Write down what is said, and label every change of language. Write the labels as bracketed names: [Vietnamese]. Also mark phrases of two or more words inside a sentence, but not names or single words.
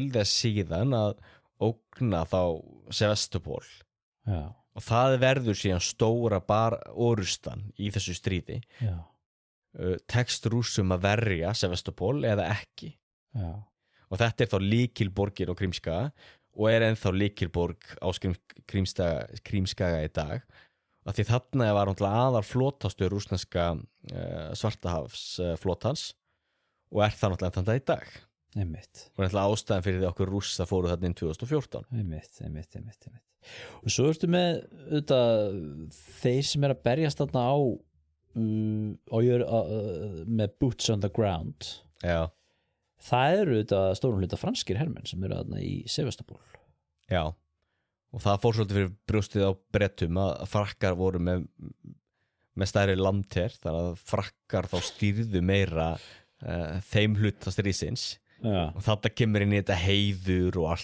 [Icelandic] þess síðan að ógna þá Sevastopol og það verður síðan stóra orustan í þessu stríði tekst Rússum að verja Sevastopol eða ekki og þetta þá lykilborgin á Krímskaga og ennþá lykilborg á Krímskaga í dag af því þarna var aðal flotastöð rússneska Svartahafsflotans og það náttúrulega þann dag í dag einmitt og ástæðan fyrir því okkur Rússa fóru þarna inn 2014 einmitt og svo ertu með þeir sem að berjast þarna á með [English] boots on the ground [Icelandic] það eru stórum hluta franskir hermenn sem eru þarna í Sevastopol og það fór svolítið fyrir brjóstið á Bretum að Frakkar voru með stærri landher þannig að Frakkar þá stýrðu meira þeim hluta stríðsins og þetta kemur inn í þetta heiður og